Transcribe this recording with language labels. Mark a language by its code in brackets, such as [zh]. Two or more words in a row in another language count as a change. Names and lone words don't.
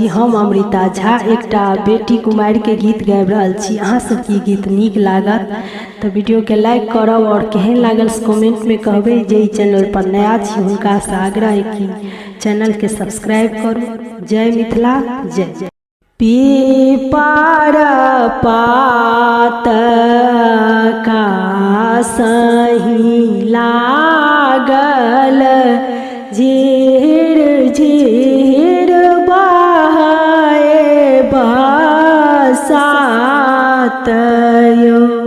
[mai] हम अमृता झा एकटा बेटी कुमारी के गीत गाबि रहल छी। अहाँ सबके गीत नीक लागत तो वीडियो के लाइक करब और केहन लागल कमेंट में कहबे। जे चैनल पर नया छी हुनका से आग्रह है कि चैनल के सब्सक्राइब करू। जय मिथिला जय जय। पीपर पात का सही लागल झीर झीर बहाए बसात यो।